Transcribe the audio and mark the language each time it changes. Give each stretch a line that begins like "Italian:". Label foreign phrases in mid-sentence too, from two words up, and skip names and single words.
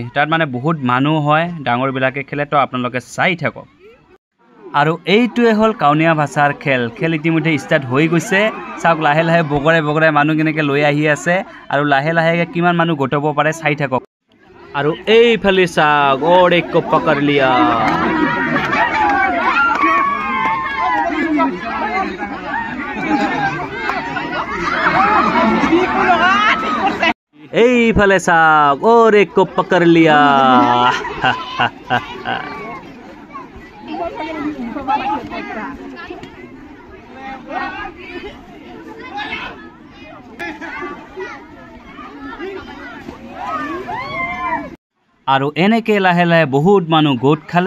Assamese: তাত মানে বহুত মানুহ হয়, ডাঙৰবিলাকে খেলে। তো আপোনালোকে চাই থাকক। আৰু এইটোৱে হ'ল কাউনীয়া ভাষাৰ খেল ইতিমধ্যে ষ্টাৰ্ট হৈ গৈছে। চাওক লাহে লাহে বগৰাই মানুহ কেনেকৈ লৈ আহি আছে আৰু লাহে লাহে কিমান মানুহ গোটাব পাৰে চাই থাকক। আৰু এইফালে চাওক,
Hindi: और एक को पकड़ लिया।
Assamese: এইফালে চাওক,
Hindi: और एक को पकड़ लिया।
Assamese: আৰু এনেকৈ লাহে লাহে বহুত মানুহ গোট খালে।